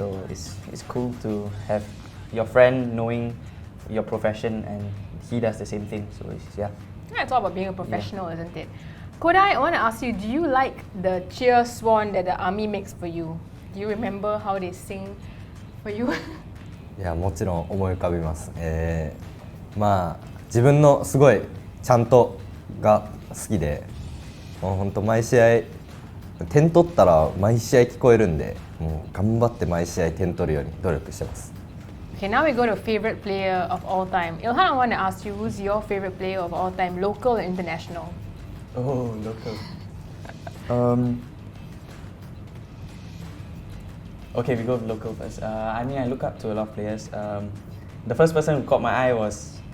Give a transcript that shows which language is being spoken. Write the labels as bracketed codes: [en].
[en] So it's cool to have your friend knowing your profession and he does the same thing. So yeah, it's all about being a professional, isn't it? Kodai, I want to ask you, do you like the cheer swan that the army makes for you? Do you remember how they sing for you? [ja] いや、もちろん思い浮かびます。まあ自分のすごいちゃんとが好きで、もう本当毎試合点取ったら毎試合聞こえるんで、もう頑張って毎試合点取るように努力してます。 [en] Okay, now we go to favorite player of all time. Ilhan, I want to ask you, who's your favorite player of all time, local and international? Oh, local. Okay, we go with local first. I mean, I look up to a lot of players. The first person who caught my eye was...